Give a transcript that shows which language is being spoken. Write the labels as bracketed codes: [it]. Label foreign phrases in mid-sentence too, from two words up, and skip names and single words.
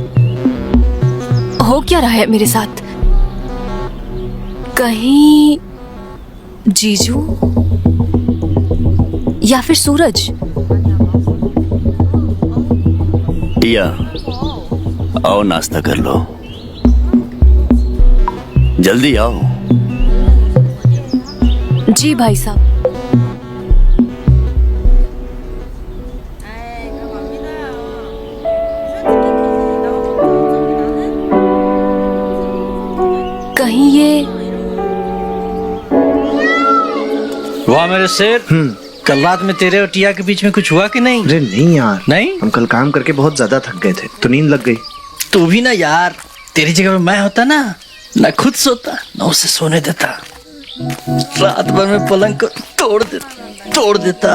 [hi] हो क्या रहा है मेरे साथ? कहीं जीजू या फिर सूरज? टिया, आओ नाश्ता कर लो, जल्दी आओ। जी भाई साहब। [ko] 에이, 그럼 안 믿어요. 솔직히 나는 [hi] कहीं ये वाह मेरे शेर, कल रात में तेरे और टिया के बीच में कुछ हुआ कि नहीं? अरे नहीं यार, नहीं? हम कल काम करके बहुत ज्यादा थक गए थे तो नींद लग गई। तू भी ना यार, तेरी जगह में मैं होता ना खुद सोता ना उसे सोने देता, रात भर में पलंग को तोड़ देता।